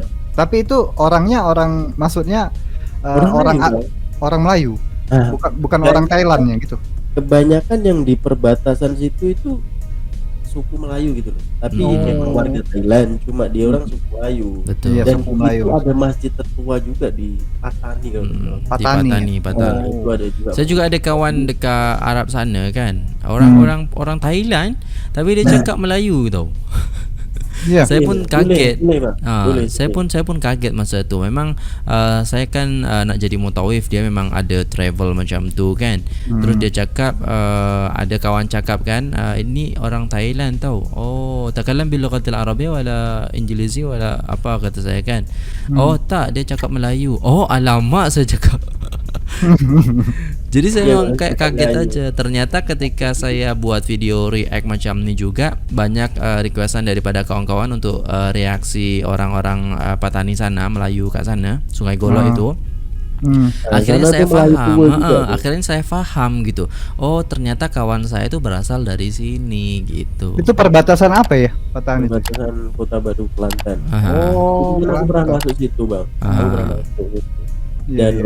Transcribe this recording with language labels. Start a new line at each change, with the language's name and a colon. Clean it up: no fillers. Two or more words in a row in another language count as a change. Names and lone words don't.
Indonesian: Tapi itu orangnya maksudnya orang Melayu. Bukan orang Thailandnya gitu. Kebanyakan yang di perbatasan situ itu suku Melayu gitu loh. Tapi memang warga Thailand, cuma dia orang suku Melayu. Betul. Iya, Dan suku Melayu. itu ada masjid tertua juga di Patani kalau nggak salah. Patani. Patani. Itu ada juga.
Malay: Saya juga ada kawan dekat Arab sana kan. Orang Thailand tapi dia cakap Melayu tau.
Indonesian: Iya.
Malay: Saya pun kaget. Boleh, Bang. Boleh. Saya pun kaget masa tu. Memang saya kan nak jadi mutawif, dia memang ada travel macam tu kan. Terus dia cakap ada kawan cakap kan, ini orang Thailand tau. Oh,
Arabic: تكلم بالعربية ولا إنجليزي ولا
Malay: apa kata saya kan. Oh tak, dia cakap Melayu. Oh alamak, saya cakap.
Indonesian: Jadi saya memang kayak kaget aja.
Malay: Ternyata ketika saya buat video react macam ni juga banyak requestan daripada kawan-kawan untuk reaksi orang-orang Patani sana, Melayu kat sana, Sungai Golok itu. Akhirnya saya faham gitu.
Indonesian: Oh ternyata kawan saya itu berasal dari sini gitu. Itu perbatasan apa ya, Patani? Perbatasan Kota Baru Kelantan. Oh, Aku pernah masuk situ bang. Aku pernah masuk situ. Dan